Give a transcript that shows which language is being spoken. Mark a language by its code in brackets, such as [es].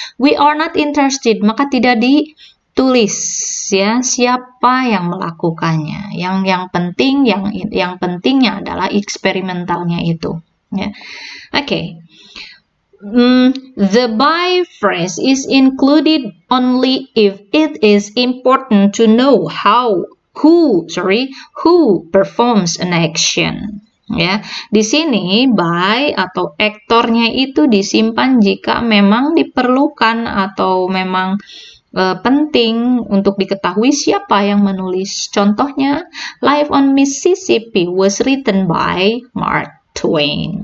[en] We are not interested, [id] maka tidak ditulis ya siapa yang melakukannya. Yang pentingnya adalah eksperimentalnya itu. Ya. Oke. [en] The by phrase is included only if it is important to know who performs an action. [id] Ya, di sini by atau aktornya itu disimpan jika memang diperlukan atau memang penting untuk diketahui siapa yang menulis. Contohnya, [en] Life on Mississippi was written by Mark Twain.